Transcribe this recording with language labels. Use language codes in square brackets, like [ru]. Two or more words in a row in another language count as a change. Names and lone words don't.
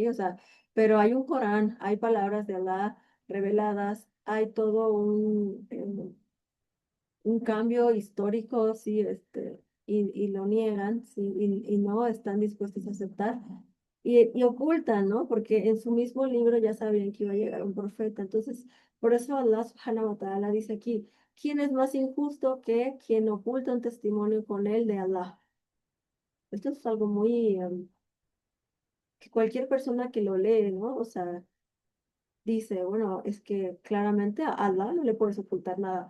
[es] O sea, pero hay un Corán, hay palabras de Allah reveladas, hay todo un cambio histórico, sí, y lo niegan, sí, y no están dispuestos a aceptar. Y ocultan, ¿no? Porque en su mismo libro ya sabían que iba a llegar un profeta. Entonces, por eso Allah [ar] سبحانه وتعالى [es] dice aquí, ¿quién es más injusto que quien oculta un testimonio con él de Allah? Esto es algo muy, que cualquier persona que lo lee, ¿no? O sea, dice, bueno, es que claramente a Allah no le puedes ocultar nada.